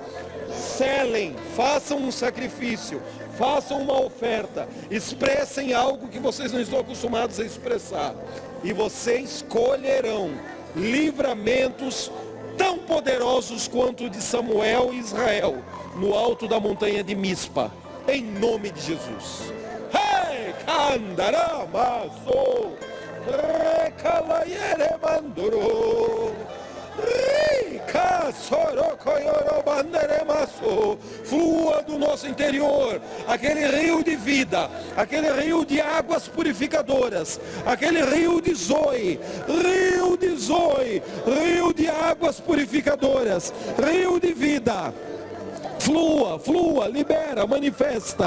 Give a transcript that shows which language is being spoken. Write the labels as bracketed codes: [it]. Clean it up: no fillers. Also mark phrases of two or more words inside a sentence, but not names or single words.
[pt] Selem, façam um sacrifício, façam uma oferta, expressem algo que vocês não estão acostumados a expressar. E vocês colherão livramentos tão poderosos quanto o de Samuel e Israel, no alto da montanha de Mispa, em nome de Jesus. Hey, Candaramaso! Recalayere mandoro, rica sorocoyoro banderemaço. Flua do nosso interior aquele rio de vida, aquele rio de águas purificadoras, aquele rio de Zoe, rio de Zoe, rio de águas purificadoras, rio de vida. Flua, flua, libera, manifesta.